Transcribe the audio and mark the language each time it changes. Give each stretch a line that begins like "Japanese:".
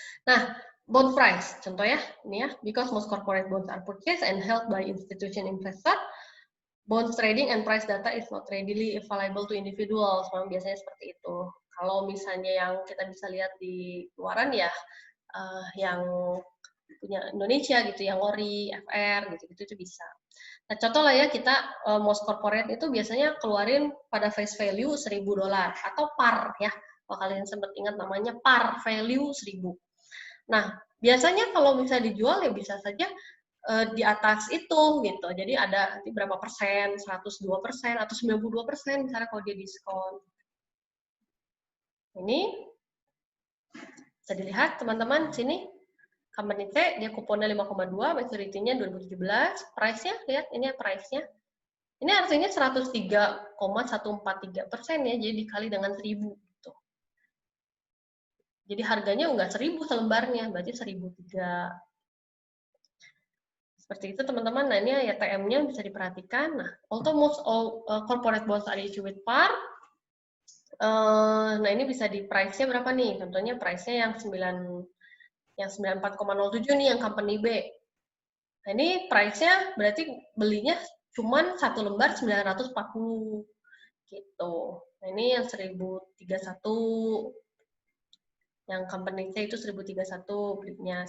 English: Nah, bond price,
Indonesian: contoh ya, ini ya,
English: because most corporate bonds are purchased and held by institution investor, bonds trading and price data is not readily available to individuals.
Indonesian: Memang biasanya seperti itu. Kalau misalnya yang kita bisa lihat di luaran ya, yang punya Indonesia gitu, yang ORI, FR, gitu-gitu itu bisa. Nah, contoh lah ya, kita most corporate itu biasanya keluarin pada face value $1.000 atau par ya. Kalau kalian sempat ingat namanya par value 1.000. Nah, biasanya kalau misalnya dijual ya bisa saja di atas itu gitu. Jadi ada berapa persen, 102% atau 92% misalnya kalau dia diskon. Ini bisa dilihat teman-teman sini. Company C, dia kuponnya 5,2, maturity-nya 2017, price-nya, lihat ini price-nya. Ini artinya 103,143% ya, jadi dikali dengan 1.000. Gitu. Jadi harganya nggak 1.000 selembarnya, berarti 1.003. Seperti itu teman-teman. Nah ini YTM-nya bisa diperhatikan. Nah,
English: although most all corporate bonds are issued with par.
Indonesian: Nah ini bisa di price-nya berapa nih? Contohnya price-nya yang 94,07 nih yang company B. Nah ini price-nya berarti belinya cuman 1 lembar 940 gitu. Nah ini yang 1031. Yang company C itu 1031 belinya.